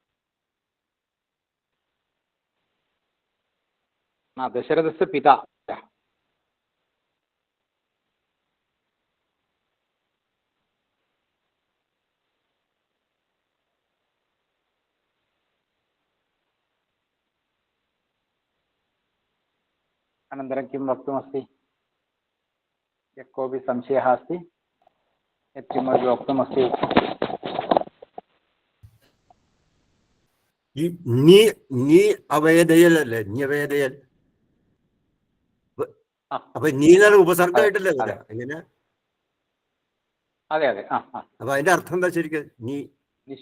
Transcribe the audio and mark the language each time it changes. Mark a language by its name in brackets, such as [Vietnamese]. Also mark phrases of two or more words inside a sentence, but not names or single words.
[Sanskrit] न दशरथस्य पिता अजः अनन्तरं किं वक्तुमस्ति यः कोऽपि संशयः अस्ति यत् किमपि वक्तुमस्ति [Malayalam] അവേദയല്ലേ ന്യവേദയൽ അപ്പൊ നീന്നൊരു ഉപസർഗമായിട്ടല്ലേ എങ്ങനെ അതെ അതെ അപ്പൊ അതിന്റെ അർത്ഥം എന്താ ശരിക്കും നീ